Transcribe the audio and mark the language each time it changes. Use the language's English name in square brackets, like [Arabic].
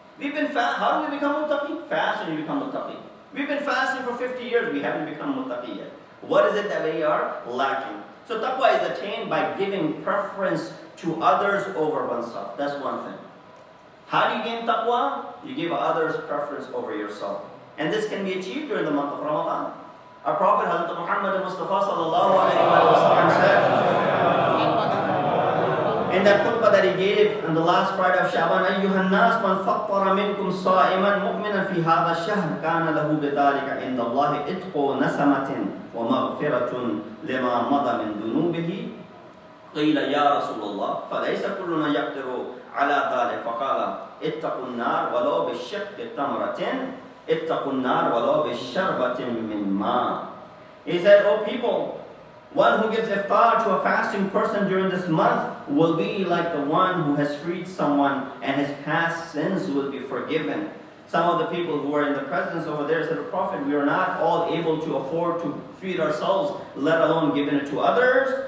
[English] How do we become muttaqi? Fast and you become muttaqi. We've been fasting for 50 years, we haven't become muttaqi yet. What is it that we are lacking? So taqwa is attained by giving preference to others over oneself. That's one thing. How do you gain taqwa? You give others preference over yourself. And this can be achieved during the month of Ramadan. Our Prophet Hazrat Muhammad Mustafa sallallahu alayhi wa sallam said in that khutbah that he gave on the last Friday of Shaban, [Arabic] أَيُّهَا النَّاسِ مَنْ فَطَّرَ مِنْكُمْ صَائِمًا مُؤْمِنًا فِي هَذَا الشَّهْرِ كَانَ لَهُ بِذَلِكَ عِنْدَ اللَّهِ إِتْقُ نَسَمَةٍ وَمَغْفِرَةٌ لِمَا مَضَى مِنْ ذُنُوبِهِ قِيلَ يَا رَسُولَ اللَّهِ فَلَيْسَ كُلُّنَا يَقْدِرُ عَلَى ذَلِكَ فَقَالَ اتَّقُوا النَّارَ وَلَوْ بِالشِّقِّ تَمْرَةٍ اتَّقُوا النَّارَ وَلَوْ بِالشَّرْبَةٍ مِّن مَاءٍ. [English] He said, "O people, one who gives iftar to a fasting person during this month will be like the one who has freed someone, and his past sins will be forgiven." Some of the people who were in the presence over there said, "Prophet, we are not all able to afford to feed ourselves, let alone giving it to others."